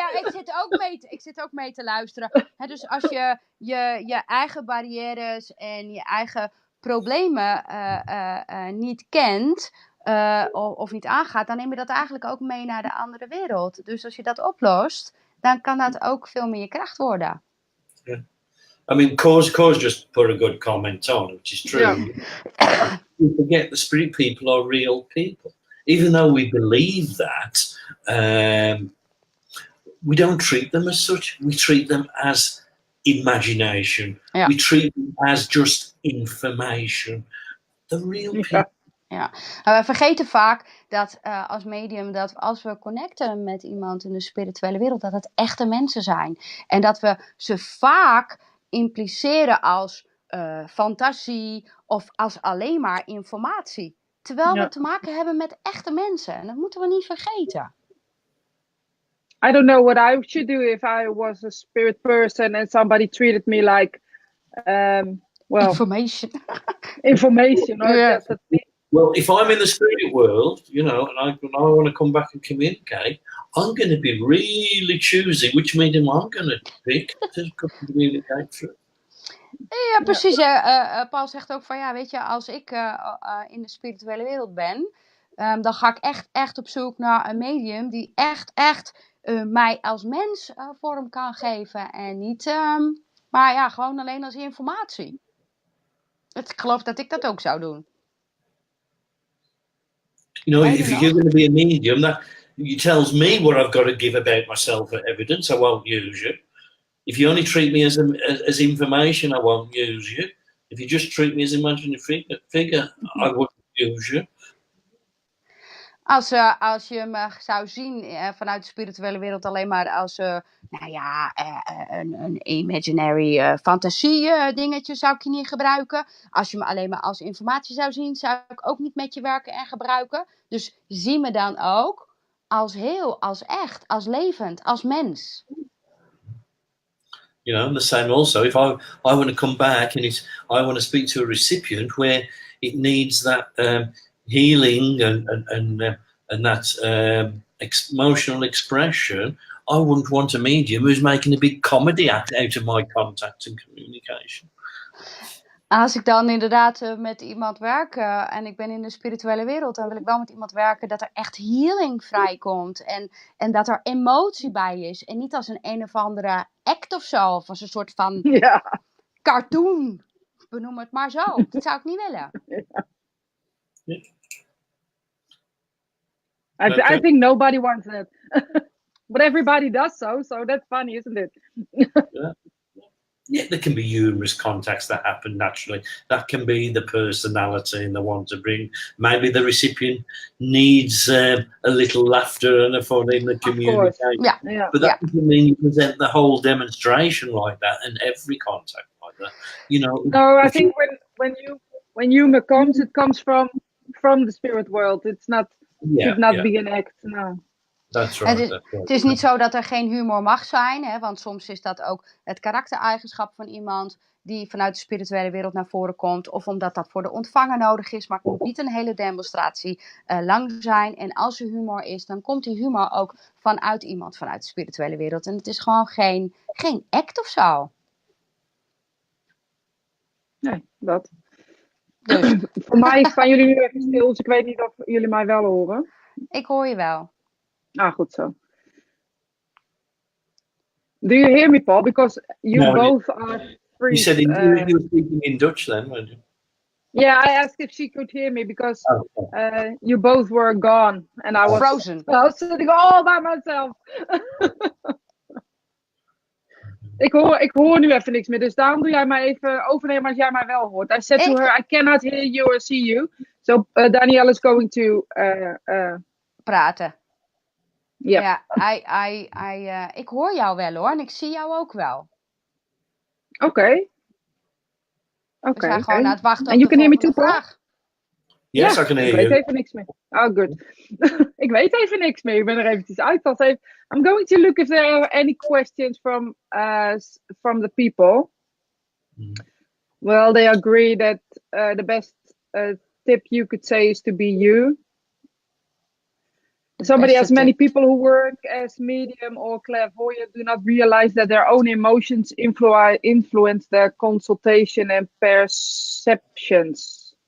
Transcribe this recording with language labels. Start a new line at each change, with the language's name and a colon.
Dutch: Ik zit ook mee te luisteren. Dus als je eigen barrières en je eigen problemen niet kent of niet aangaat, dan neem je dat eigenlijk ook mee naar de andere wereld. Dus als je dat oplost, dan kan dat ook veel meer je kracht worden.
English: Yeah. I mean, Cause just put a good comment on, which is true. Yeah. We forget the spirit people are real people. Even though we believe that, we don't treat them as such. We treat them as imagination. Yeah. We treat them as just information. The real people.
Dutch: Ja. We vergeten vaak dat als medium, dat als we connecten met iemand in de spirituele wereld, dat het echte mensen zijn. En dat we ze vaak impliceren als fantasie of als alleen maar informatie. Terwijl we te maken hebben met echte mensen. En dat moeten we niet vergeten.
English: I don't know what I should do if I was a spirit person and somebody treated me like, information. Information. Or yeah. Well, if I'm in the spirit world, and I want to come back and communicate, I'm going to be really choosing which medium I'm going to pick to communicate through.
Dutch: Ja, precies. Paul zegt ook van, weet je, als ik in de spirituele wereld ben, dan ga ik echt op zoek naar een medium die echt mij als mens vorm kan geven. En niet, maar gewoon alleen als informatie. Ik geloof dat ik dat ook zou doen.
English: If you're going to be a medium, that tells me what I've got to give about myself for evidence. I won't use you. If you only treat me as information, I won't use you. If you just treat me as an imaginary figure, I won't use you.
Dutch: Als je me zou zien vanuit de spirituele wereld alleen maar als een imaginary fantasie dingetje zou ik je niet gebruiken. Als je me alleen maar als informatie zou zien, zou ik ook niet met je werken en gebruiken. Dus zie me dan ook als heel, als echt, als levend, als mens.
English: You know, the same also, if I want to come back and I want to speak to a recipient where it needs that healing and that emotional expression, I wouldn't want a medium who's making a big comedy act out of my contact and communication.
Dutch: Als ik dan inderdaad met iemand werk en ik ben in de spirituele wereld, dan wil ik wel met iemand werken dat er echt healing vrijkomt en dat er emotie bij is. En niet als een of andere act of zo, of als een soort van cartoon. Benoem het maar zo. Dat zou ik niet willen.
English: I think nobody wants that. But everybody does so that's funny, isn't it? Yeah, there can be humorous contacts that happen naturally. That can be the personality and the want to bring. Maybe the recipient needs a little laughter and a fun in the communication. But that doesn't mean you present the whole demonstration like that and every contact like that. You know. No, I think when humor comes, it comes from the spirit world. It's not should not be an act. No. That's right,
Dutch: het is niet zo dat er geen humor mag zijn, hè, want soms is dat ook het karaktereigenschap van iemand die vanuit de spirituele wereld naar voren komt, of omdat dat voor de ontvanger nodig is, maar het moet niet een hele demonstratie lang zijn. En als er humor is, dan komt die humor ook vanuit iemand vanuit de spirituele wereld. En het is gewoon geen act of zo. Nee, dat. Dus. Voor mij staan jullie nu even stil, dus ik weet niet of jullie mij wel horen. Ik hoor je wel. Ah, goed zo.
English: Do you hear me, Paul? Because you both are free. You said you were speaking in Dutch then, weren't you? Yeah, I asked if she could hear me because you both were gone and I was frozen. I was sitting all by myself.
Dutch: ik hoor nu even niks meer, dus daarom doe jij mij even overnemen als jij mij wel hoort.
English: I said to her, I cannot hear you or see you. So Danielle is going to
Dutch: praten. Ja, ik hoor jou wel hoor en ik zie jou ook wel. Oké. We zijn gewoon aan het wachten op de volgende vraag.
English: Yes, I can hear you.
Dutch: Ik weet even niks meer.
English: Oh, good.
Dutch: Ik weet even niks meer. Ik ben er eventjes uit.
English: I'm going to look if there are any questions from the people. Well, they agree that the best tip you could say is to be you. Somebody else, many people who work as medium or clairvoyant do not realize that their own emotions influence their consultation and perceptions.